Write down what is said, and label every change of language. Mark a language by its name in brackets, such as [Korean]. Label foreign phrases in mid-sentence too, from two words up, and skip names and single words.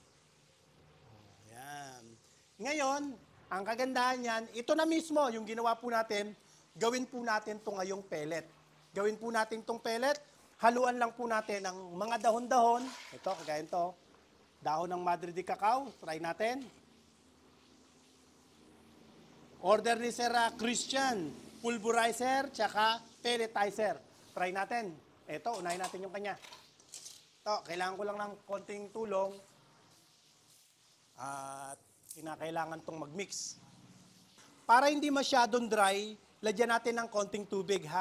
[Filipino] Yan. Ngayon, ang kagandahan niyan, ito na mismo yung ginawa po natin, gawin po natin itong ngayong pellet. Gawin po natin itong pellet, haluan lang po natin ng mga dahon-dahon. Ito, kagaya ito. Dahon ng madre de cacao, try natin. Order ni Sir Christian, pulverizer, tsaka pelletizer. Try natin. Ito, unahin natin yung kanya. Ito, kailangan ko lang ng konting tulong. At kinakailangan tong mag-mix. Para hindi masyadong dry, lagyan natin ng konting tubig ha.